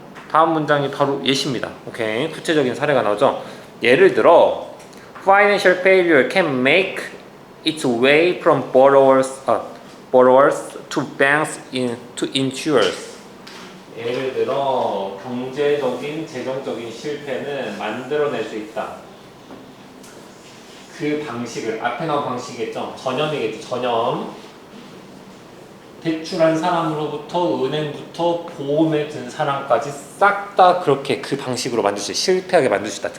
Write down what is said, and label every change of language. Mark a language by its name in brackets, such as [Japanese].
[Korean] 다음 문장이 바로 예시입니다. 오케이. 구체적인 사례가 나오죠. 예를 들어 [English] financial failure can make its way from borrowers to banks to insurers. [Korean] 예를 들어 경제적인 재정적인 실패는 만들어낼 수 있다. 그 방식을 앞에 나온 방식이겠죠. 전염이겠죠. 전염. 대출한 사람으로부터 은행부터 보험에 든 사람까지 싹 다 그렇게 그 방식으로 만들 수 있다. 실패하게 만들 수 있다.